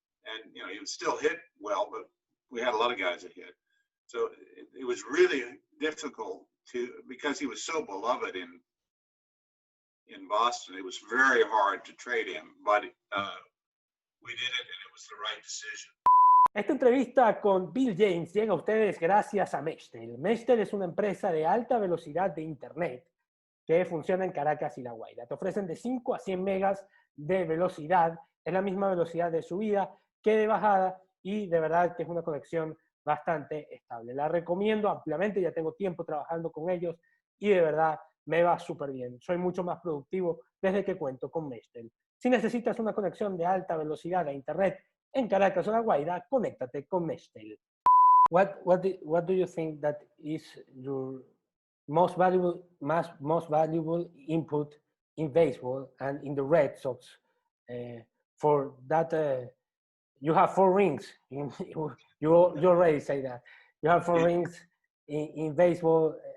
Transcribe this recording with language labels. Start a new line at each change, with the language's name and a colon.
English: And he would still hit well, but we had a lot of guys that hit. So it was really difficult because he was so beloved in Boston. It was very hard to trade him, but we did it, and it was the right decision.
Spanish: Esta entrevista con Bill James llega a ustedes gracias a Meshtel. Meshtel es una empresa de alta velocidad de Internet que funciona en Caracas y La Guaira. Te ofrecen de 5 a 100 megas de velocidad. Es la misma velocidad de subida que de bajada y de verdad que es una conexión bastante estable. La recomiendo ampliamente, ya tengo tiempo trabajando con ellos y de verdad me va súper bien. Soy mucho más productivo desde que cuento con Meshtel. Si necesitas una conexión de alta velocidad a Internet en Caracas o La Guaira, conéctate con Meshtel.
English: What do you think that is your most valuable input in baseball and in the Red Sox? For that, you have 4 rings. You already say that you have 4 rings in baseball.